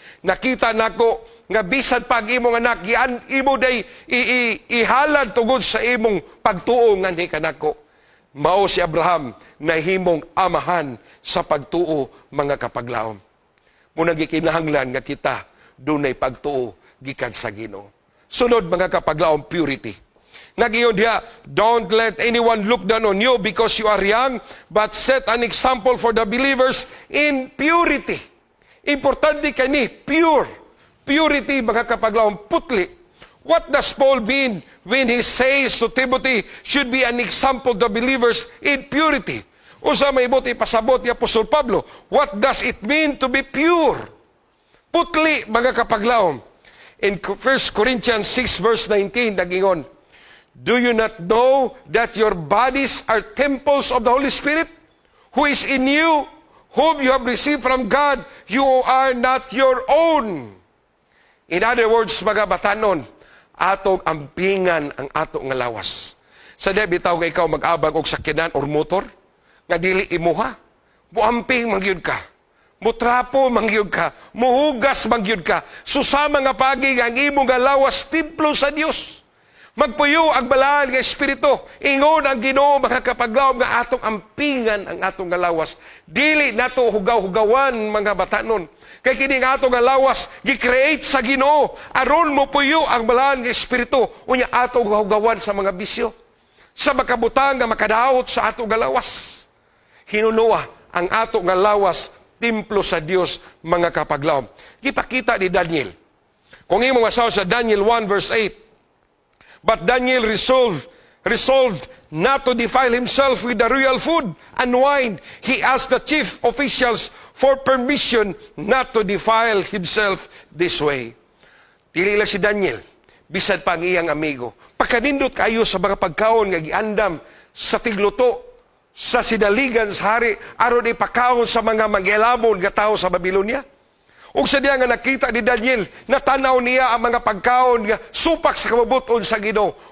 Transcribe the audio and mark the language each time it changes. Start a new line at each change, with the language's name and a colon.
Cebuano: Nakita nako nga bisan pag imong anak imo day ihalad tungod sa imong pagtuo nga ni kanako. Mao si Abraham nahimong amahan sa pagtuo, mga kapaglaom. Muna gikinahanglan nga kita dunay pagtuo gikan sa Ginoo. Sunod, mga kapaglaom, purity. Nag-iyon diya,
English: don't let anyone look down on you because you are young, but set an example for the believers in purity.
Cebuano: Importante kani, pure. Purity, mga kapaglaom, putli.
English: What does Paul mean when he says to Timothy should be an example to believers in purity?
Cebuano: Usa may buti pasabot ni Apostol Pablo.
English: What does it mean to be pure?
Cebuano: Putli, mga kapaglaom.
English: In 1 Corinthians 6 verse 19, nag-ingon, do you not know that your bodies are temples of the Holy Spirit, who is in you, whom you have received from God? You are not your own.
Cebuano: In other words, mga batanon, atong ampingan ang ato nga lawas. Sa bitaw nga ikaw mag-abag og sakyanan or motor, nga dili imuha, muamping mangyud ka. Mutrapo mangyud ka, muhugas mangyud ka. Susama nga pagi ang imo nga lawas templo sa Dios. Magpuyo ang balaan nga espiritu. Ingon ang Ginoo, mga kapaglaom, nga atong ampingan ang atong nga lawas. Dili nato hugaw-hugawan, mga batanon. Kay kini nga atong nga lawas gi-create sa Ginoo aron mo puyo ang balaan nga espiritu unya atong hugawan sa mga bisyo. Sa makabutang nga makadaot sa atong nga lawas. Hinunuwa ang atong nga lawas templo sa Dios, mga kapaglaom. Gipakita ni Daniel. Kung imo masaw sa
English: Daniel 1 verse 8, but Daniel resolved not to defile himself with the royal food and wine. He asked the chief officials for permission not to defile himself this way.
Cebuano: Dili lang si Daniel, bisan pa ang iyang amigo. Pagkanindot kayo sa mga pagkaon nga giandam sa tigluto, sa sidaligan sa hari, aron ipakaon sa mga mag-elamon nga tao sa Babylonia. Ug sa diya nga nakita ni Daniel, natanaw niya ang mga pagkaon nga supak sa kabubuton sa Ginoo.